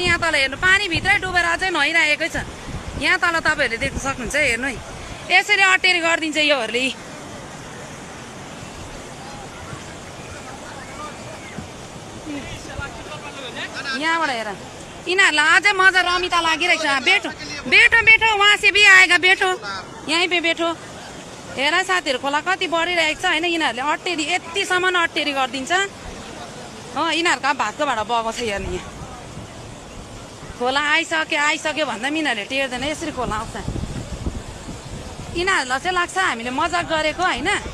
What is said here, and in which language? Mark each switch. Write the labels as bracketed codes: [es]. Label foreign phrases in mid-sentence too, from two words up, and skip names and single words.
[ne] यहाँ तल हेर्नु पानीभित्रै डुबेर अझै नुहाइरहेकै छ। यहाँ तल तपाईँहरूले देख्नु सक्नुहुन्छ हेर्नु है यसरी अटेरी गरिदिन्छ योहरूले। यहाँबाट हेर यिनीहरूलाई अझै मजा रमिता लागिरहेको छ। [hi] बेठो बेठो बेठो वहाँ से भी आएगा बेठो यहीँ पे बेठो। [ne] हेर साथीहरू खोला कति बढिरहेको छ होइन। यिनीहरूले अटेरी यतिसम्म अटेरी गरिदिन्छ हो। यिनीहरूको भातको भाँडा बगाउँछ हेर्नु यहाँ खोला आइसक्यो भन्दा पनि यिनीहरूले टेर्दैन यसरी खोला आउँछ। यिनीहरूलाई चाहिँ लाग्छ हामीले मजाक गरेको होइन।